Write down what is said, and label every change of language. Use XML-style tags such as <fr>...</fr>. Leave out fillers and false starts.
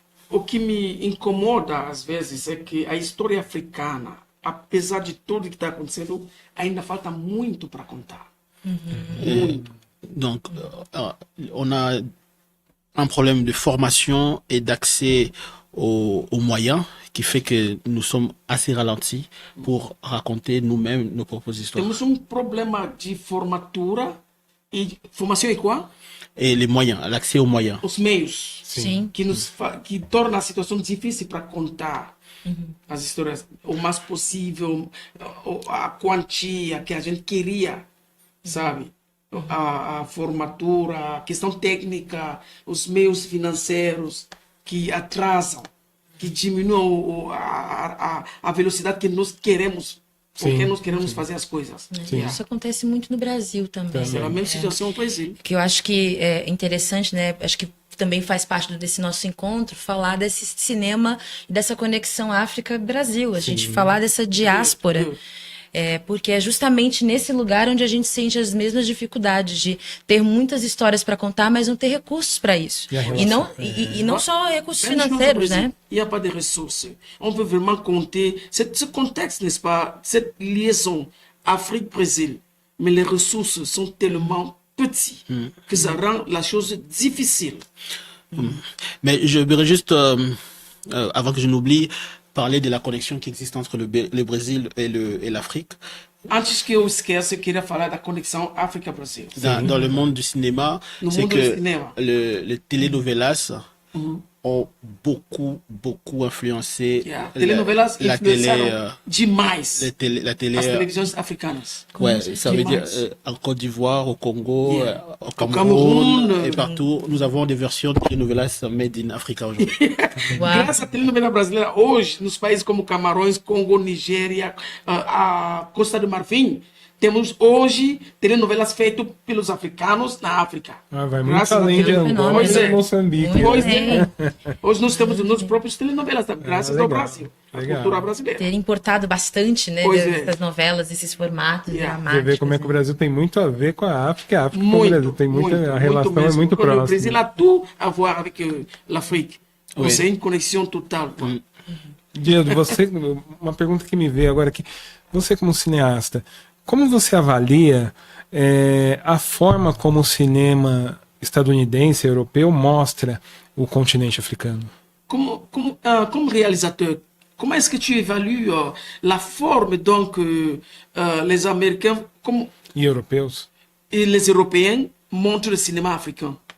<pt>O que me incomoda às vezes é que a história africana, apesar de tudo que está acontecendo, ainda falta muito para contar. Muito.</pt> <fr>Donc, on a un problème de formation et d'accès aux moyens qui fait que nous sommes assez ralentis pour raconter nous-mêmes nos propres histoires.</fr> <pt>Temos problema de formatura e formação é qual?</pt> <fr>Et les moyens, l'accès aux moyens.</fr> <pt>Os meios. Sim. Que torna a situação difícil para contar as histórias o mais possível, a quantia que a gente queria, sabe? A formatura, a questão técnica, os meios financeiros que atrasam, que diminuem a velocidade que nós queremos, porque nós queremos fazer as coisas. Isso acontece muito no Brasil também. É a mesma situação no Brasil. Que eu acho que é interessante, né? Acho que também faz parte desse nosso encontro falar desse cinema e dessa conexão África-Brasil. A gente falar dessa diáspora. Porque é justamente nesse lugar onde a gente sente as mesmas dificuldades de ter muitas histórias para contar, mas não ter recursos para isso. E não só recursos financeiros, né?</pt> <fr>Il n'y a pas de ressources. On peut vraiment compter ce contexte, n'est-ce pas? Cette liaison Afrique-Brésil. Mais les ressources sont tellement petites que ça rend la chose difficile. Mais je voudrais juste, avant que je n'oublie, parler de la connexion qui existe entre le Brésil et l'Afrique.</fr> <pt>Antes que eu esqueça, eu queria falar da conexão África-Brasil.</pt> <fr>Dans le monde du cinéma, c'est que les telenovelas ont beaucoup influencé</fr> <pt>Telenovelas</pt> <fr>la télé,</fr> <pt>demais</pt> <fr>la télé,</fr> <pt>as televisões africanas.</pt> <fr>Ouais, ça veut dire en Côte d'Ivoire, au Congo, au Cameroun et partout, nous avons des versions de telenovelas</fr> <en>made in Africa</en> <fr>aujourd'hui.</fr> <pt>Graças à telenovela brasileira, hoje, nos países como Camarões, Congo, Nigéria, a Costa do Marfim, temos hoje telenovelas feitas pelos africanos na África. Ah, vai muito além de Angola e Moçambique. Hoje nós temos os nossos próprios telenovelas, graças ao Brasil, à cultura brasileira. Ter importado bastante, né, dessas novelas, esses formatos dramáticos. Você vê como é que o Brasil tem muito a ver com a África, a África com o Brasil tem a relação é muito próxima.</pt> <fr>O Brasil a tout a voir avec l'Afrique. C'est une conexão total.</fr> <pt>Diego, você, uma pergunta que me veio agora aqui, você como cineasta, como você avalia a forma como o cinema estadunidense, europeu, mostra o continente africano?</pt> <fr>Como réalisateur, comment est-ce que tu évalues la forme donc les Américains</fr> <pt>E europeus?</pt> <fr>Et les Européens montrent le cinéma africain?</fr>